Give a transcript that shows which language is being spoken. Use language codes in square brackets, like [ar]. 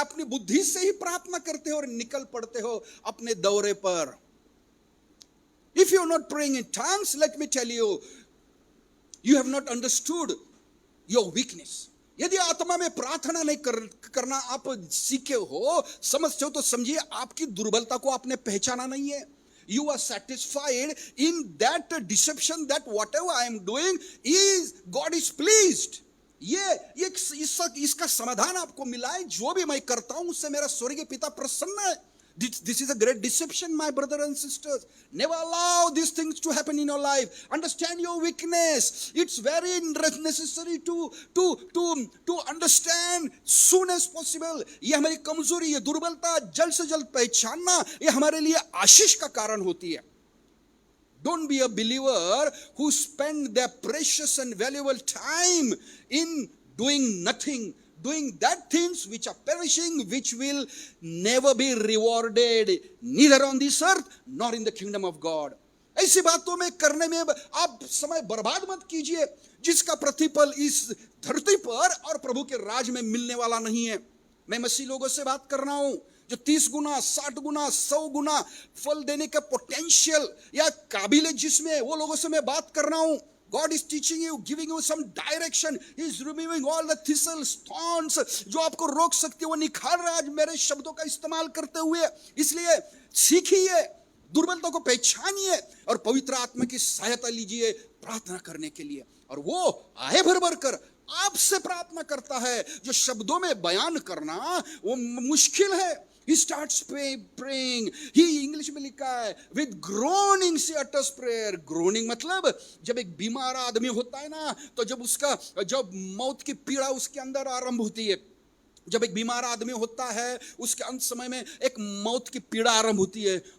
[hi] अपनी बुद्धि से ही प्रार्थना करते हो और निकल पड़ते हो अपने दौरे पर? [en] If you are not praying in tongues, let me tell you, you have not understood your weakness. [hi] यदि आत्मा में प्रार्थना नहीं करना आप सीखे हो, समझते हो, तो समझिए आपकी दुर्बलता को आपने पहचाना नहीं है। [en] You are satisfied in that deception that whatever I am doing is God is pleased. [hi] ये इसका समाधान आपको मिला है, जो भी मैं करता हूं उससे मेरा स्वर्गीय पिता प्रसन्न है। [en] This is a great deception, my brothers and sisters. Never allow these things to happen in your life. Understand your weakness. It's very necessary to understand soon as possible. [hi] ये हमारी कमजोरी, ये दुर्बलता जल्द से जल्द पहचानना, ये हमारे लिए आशीष का कारण होती है। [en] Don't be a believer who spend their precious and valuable time in doing nothing, doing that things which are perishing, which will never be rewarded, neither on this earth nor in the kingdom of God. [hi] ऐसी बातों में करने में आप समय बर्बाद मत कीजिए जिसका प्रतिफल इस धरती पर और प्रभु के राज में मिलने वाला नहीं है। मैं मसीह लोगों से बात कर रहा हूं जो 30 गुना 60 गुना 100 गुना फल देने का पोटेंशियल या काबिल है जिसमें, वो लोगों से मैं बात कर रहा हूं। [en] God is teaching you, giving you some direction. He is removing all the thistles, thorns [hi] जो आपको रोक सकते, वो निखार रहा है आज मेरे शब्दों का इस्तेमाल करते हुए। इसलिए सीखिए, दुर्बलता को पहचानिए और पवित्र आत्मा की सहायता लीजिए प्रार्थना करने के लिए। और वो आए भर भर कर आपसे प्रार्थना करता है। जो शब्दों में बयान करना वो मुश्किल है। [en] He starts praying. He [hi] English में लिखा है [en] with groaning he utters prayer. [hi] groaning मतलब जब एक बीमार आदमी होता है ना, तो जब मौत की पीड़ा उसके अंदर आरंभ होती है, जब एक बीमार आदमी होता है उसके अंत समय में एक मौत की पीड़ा आरंभ होती है।